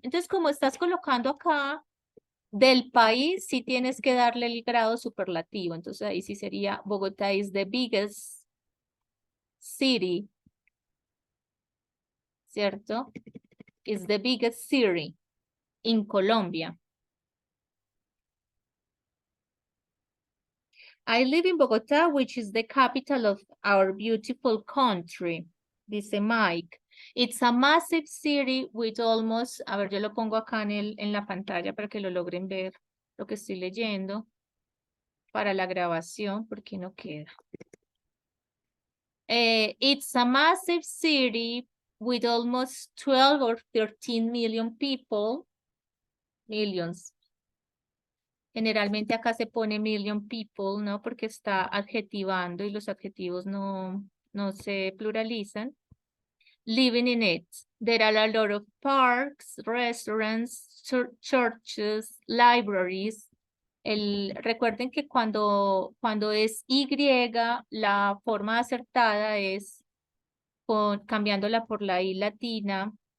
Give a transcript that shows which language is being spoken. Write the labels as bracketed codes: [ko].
[es] Entonces, como estás colocando acá del país, sí tienes que darle el grado superlativo. Entonces, ahí sí sería Bogotá [en] is the biggest city, [es] ¿cierto? [en] Is the biggest city in Colombia. I live in Bogotá, which is the capital of our beautiful country, dice Mike. It's a massive city with almost, [es] a ver, yo lo pongo acá en la pantalla para que lo logren ver lo que estoy leyendo para la grabación, porque no queda. [en] It's a massive city with almost 12 or 13 million people, millions. [es] Generalmente acá se pone [en] million people, [es] ¿no? Porque está adjetivando y los adjetivos no se pluralizan. [en] Living in it. There are a lot of parks, restaurants, churches, libraries. [es] Recuerden que cuando es Y, la forma acertada es cambiándola por la I latina.